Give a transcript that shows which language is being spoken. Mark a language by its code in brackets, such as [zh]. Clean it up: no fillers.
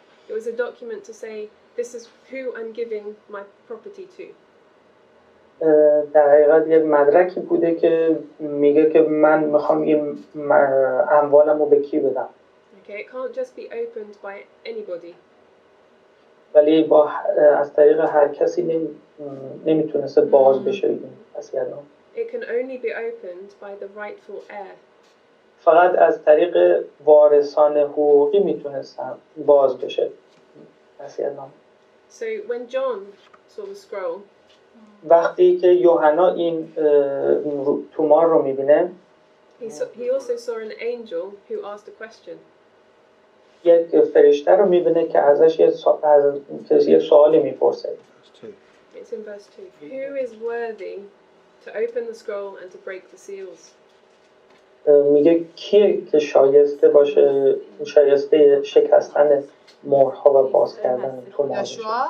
[en] It was a document to say this is who I'm giving my property to. [fa] در حقیقت یک مدرکی بوده که میگه که من میخوام این اموالمو به کی بدم. [en] Okay, it can't just be opened by anybody. [fa] ولی از طریق هر کسی نمیتونسته باز بشه این وصیت‌نامه. [en] It can only be opened by the rightful heir. [fa] فقط از طریق وارثان حقوقی میتونستن باز بشه وصیت‌نامه. [en] So when John saw the scroll, [fa] وقتی که یوحنا این تومار رو میبینه [en] He also saw an angel who asked a question. [fa] یک فرشته رو میبینه که ازش یه سوالی میپرسه. [en] It's in verse 2. Who is worthy to open the scroll and to break the seals? [fa] میگه کیه که شایسته باشه، شایسته شکستن مهرها و باز کردن تومار باشه.